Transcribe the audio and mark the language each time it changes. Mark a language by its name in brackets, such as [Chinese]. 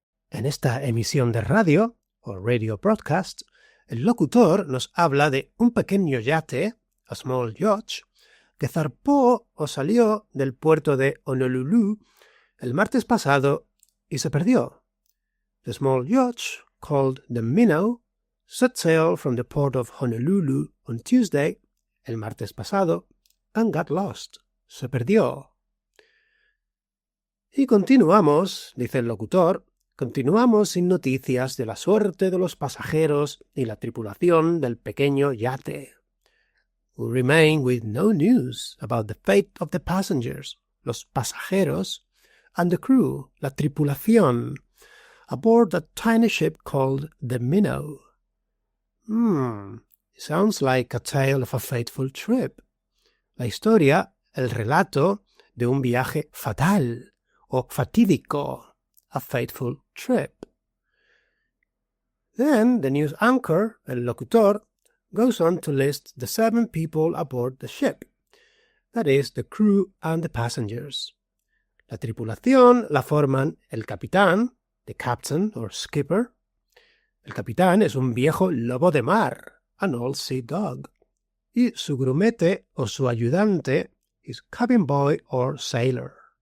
[Spanish] En esta emisión de radio, o [English] radio broadcast, [Spanish] el locutor nos habla de un pequeño yate, [English] a small yacht, [Spanish] que zarpó o salió del puerto de Honolulu el martes pasado y se perdió. [English] The small yacht, called the Minnow, set sail from the port of Honolulu on Tuesday, [Spanish] el martes pasado, [English] and got lost. [Spanish] Se perdió. Y continuamos, dice el locutor, continuamos sin noticias de la suerte de los pasajeros y la tripulación del pequeño yate. [English] We remain with no news about the fate of the passengers, [Spanish] los pasajeros, [English] and the crew, [Spanish] la tripulación, [English] aboard a tiny ship called the Minnow. Sounds like a tale of a fateful trip. [Spanish] La historia, el relato de un viaje fatal o fatídico, [English] a fateful trip. Then the news anchor, [Spanish] el locutor, [English] goes on to list the 7 people aboard the ship, that is, the crew and the passengers. [Spanish] La tripulación la forman el capitán, [English] the captain or skipper. [Spanish] El capitán es un viejo lobo de mar, [English] an old sea dog. [Spanish] Y su grumete o su ayudante [English] is cabin boy or sailor.